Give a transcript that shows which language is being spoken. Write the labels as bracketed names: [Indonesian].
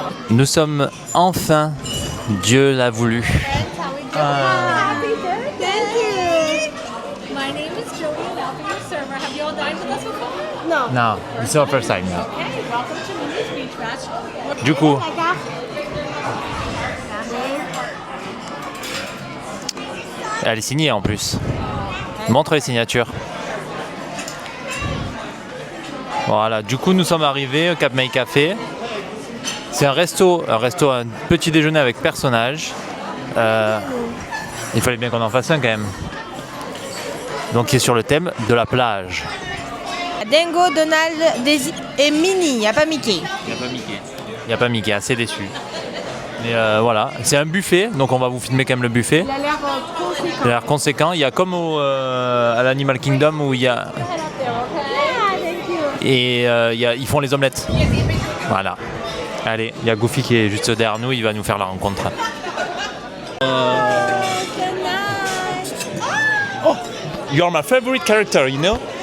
[French] Nous sommes enfin, Dieu l'a voulu. [English] Thank you. My name is Joey and I'll be your server. Have you all dined with us before? [French] Non. [English] Non, it's our first time. Okay, welcome to Mimi's Beach Match. [French] Du coup, elle est signée en plus. Montre les signatures. Voilà, du coup nous sommes arrivés au Cap May Café. C'est un petit déjeuner avec personnage. Il fallait bien qu'on en fasse un quand même. Donc qui est sur le thème de la plage. Dingo, Donald, Daisy et Minnie. Il n'y a pas Mickey. Il n'y a pas Mickey, assez déçu. Mais voilà, c'est un buffet, donc on va vous filmer quand même le buffet. Il a l'air conséquent. Il a l'air conséquent. Il y a comme à l'Animal Kingdom où il y a... Et ils font les omelettes. Voilà. Allez, il y a Goofy qui est juste derrière nous, il va nous faire la rencontre. [English] Oh, you're my favorite character, you know?